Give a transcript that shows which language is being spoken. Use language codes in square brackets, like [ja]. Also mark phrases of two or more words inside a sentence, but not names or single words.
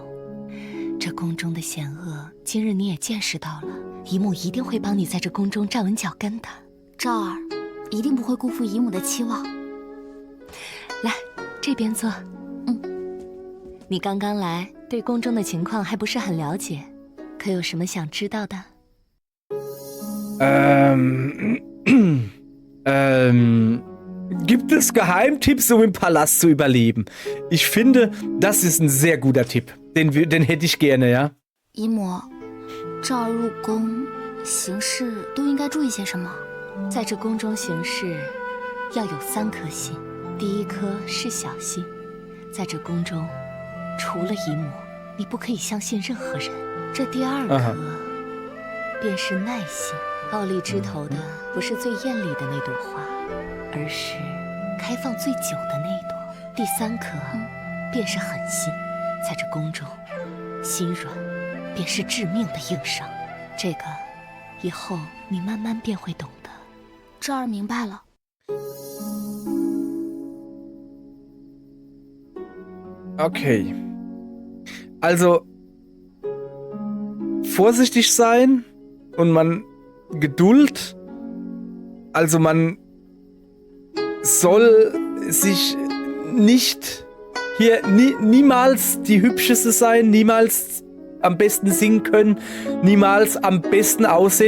[zh] 这宫中的险恶，今日你也见识到了。姨母一定会帮你在这宫中站稳脚跟的。赵儿，一定不会辜负姨母的期望。来，这边坐。你刚刚来，对宫中的情况还不是很了解，可有什么想知道的？ [de] Gibt es Geheimtipps, um im Palast zu überleben? Ich finde, das ist ein sehr guter Tipp. Den hätte ich gerne, ja? [zh] 姨母，赵儿入宫行事都应该注意些什么？在这宫中行事，要有3颗心。第一颗是小心，在这宫中，除了姨母，你不可以相信任何人。这第2颗，便是耐心。傲立枝头的不是最艳丽的那朵花，而是开放最久的那朵。第3颗，便是狠心。在这宫中，心软便是致命的硬伤。这个，以后你慢慢便会懂的。赵儿明白了。 [de] Okay. Also, vorsichtig sein und Geduld. Also man soll sich nicht hier niemals die Hübscheste sein, niemals am besten singen können, niemals am besten aussehen.